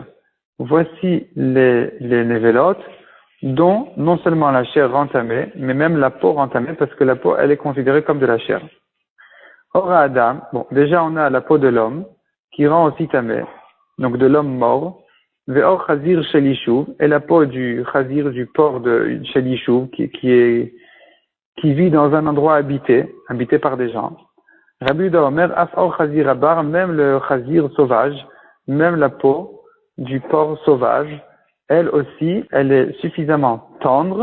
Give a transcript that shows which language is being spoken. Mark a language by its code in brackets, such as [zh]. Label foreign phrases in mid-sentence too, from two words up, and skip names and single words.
[fr] Voici les névélotes dont non seulement la chair rend tamée, mais même la peau rend tamée parce que la peau, elle est considérée comme de la chair. Or à Adam, bon, déjà on a la peau de l'homme qui rend aussi tamée, donc de l'homme mort. [he] ועור חזיר של ישוב, [fr] et la peau du chazir, du porc de shelishuv qui vit dans un endroit habité par des gens. [he] רבי יהודה אומר, אף עור חזיר הבר, [fr] même le Chazir sauvage, même la peau du porc sauvage, elle aussi, elle est suffisamment tendre.